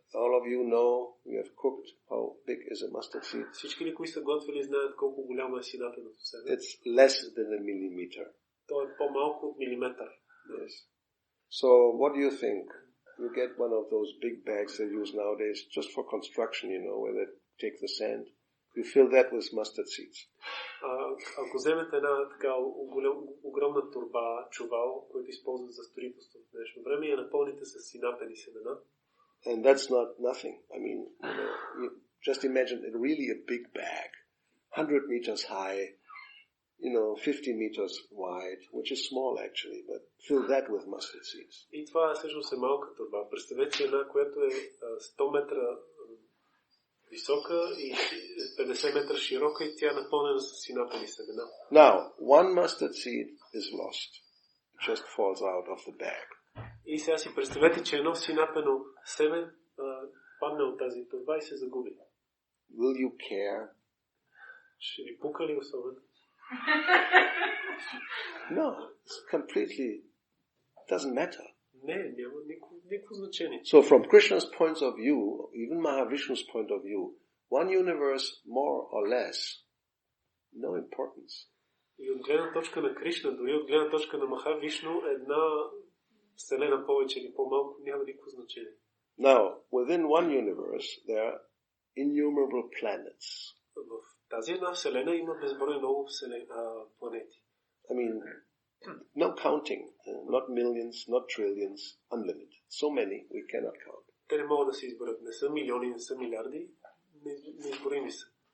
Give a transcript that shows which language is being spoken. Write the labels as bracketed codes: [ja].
[en] All of you know, we have cooked, how big is a mustard seed. [bg] Всички ли, кои са готвили, знаят колко голямо е синапеното семе. [en] It's less than a millimeter. [bg] То е по-малко от милиметър. [en] Yes. So, what do you think? You get one of those big bags they use nowadays just for construction, where they take the sand. You fill that with mustard seeds. [bg] Ако вземете една така огромна турба, чувал, който използват за строителство в днешно време, и я напълните с синапени семена. [en] And that's not nothing. I mean, you just imagine it really a big bag, 100 meters high, 50 meters wide, which is small actually, but fill that with mustard seeds. [bg] И това всъщност е малка турба. Представете си една, която е 100 метра висока и 50 метра широка и тя е напълнена с синапени семена. [en] Now, one mustard seed is lost. It just falls out of the bag. [bg] И сега си представете, че едно синапено семе падне от тази турба и се загуби. [en] Will you care? [bg] Ще ви пука ли особено? [en] No, it's completely doesn't matter. [bg] Не, няма никакво значение. [en] So from Krishna's point of view, even Mahavishnu's point of view, one universe more or less, no importance. [bg] И от гледна точка на Кришна, дори от гледна точка на Махавишну, една вселена повече или по-малко няма никакво значение. [en] Now, within one universe, there are innumerable planets. [bg] В тази една вселена има безброй много планети. [en] I mean, no counting, not millions, not trillions, unlimited. So many, we cannot count. [bg] Те не могат да се изберат. Не са милиони, не са милиарди, неизборими са.